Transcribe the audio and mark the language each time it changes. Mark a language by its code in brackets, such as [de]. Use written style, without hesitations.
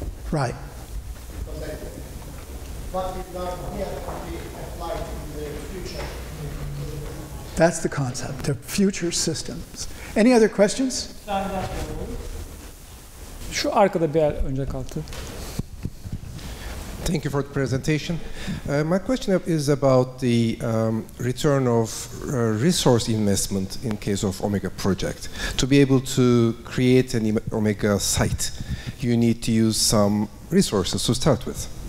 [en] Right. That's the concept, the future systems. Any other questions? [tr] Şu arkada bir yer önce kalktı. [en] Thank you for the presentation. My question is about the return of resource investment in case of Omega project. To be able to create an Omega site, you need to use some resources to start with.